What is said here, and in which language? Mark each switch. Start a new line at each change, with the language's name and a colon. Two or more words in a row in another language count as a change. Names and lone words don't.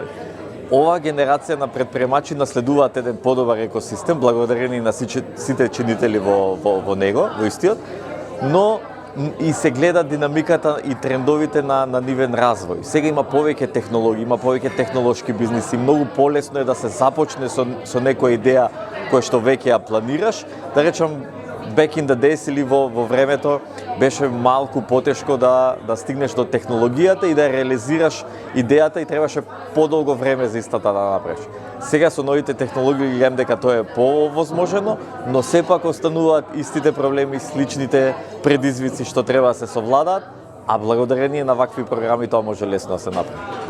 Macedonian: Оваа генерација на претприемачи наследуваат еден подобар екосистем, благодарени на сите чинители во него, во истиот, но и се гледа динамиката и трендовите на нивен развој. Сега има повеќе технологии, има повеќе технолошки бизниси, многу полесно е да се започне со некоја идеја која што веќе ја планираш. Да речам,
English: back in the days
Macedonian: или во времето беше малку потешко да стигнеш до технологијата и да реализираш идејата и требаше подолго време за истата да направиш. Сега со новите технологии гледам дека тоа е повозможено, но сепак остануваат истите проблеми, сличните предизвици што треба да се совладаат, а благодарение на вакви програми тоа може лесно да се направи.